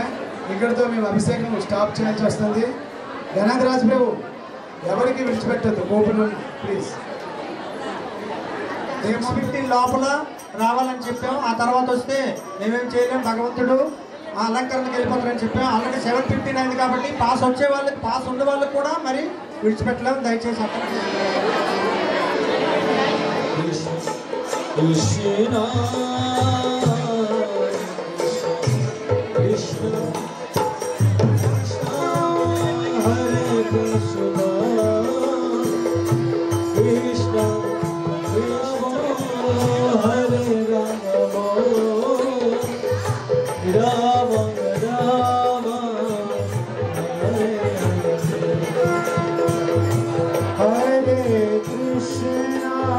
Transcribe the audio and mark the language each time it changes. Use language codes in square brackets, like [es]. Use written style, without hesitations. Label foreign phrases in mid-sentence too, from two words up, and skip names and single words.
[te] ఇక్కడితో మేము అభిషేకం స్టాప్ చేయాల్సి వస్తుంది. గణాధరాజ్ ప్రభు ఎవరికి విడిచిపెట్టద్దు, ఓపెన్ ఉన్న ప్లీజ్. మేము లోపల రావాలని చెప్పాం. ఆ తర్వాత వస్తే మేమేం చేయలేం, భగవంతుడు ఆ అలంకరణకి వెళ్ళిపోతారని చెప్పాం. ఆల్రెడీ 7:15 అయింది కాబట్టి పాస్ వచ్చే వాళ్ళకి, పాస్ ఉండే వాళ్ళకి కూడా మరి విడిచిపెట్టలేము. దయచేసి అక్కడ [sa] कृष्ण कृष्ण हरे कृष्ण कृष्ण कृष्ण हरे राम राम राम हरे हरे कृष्ण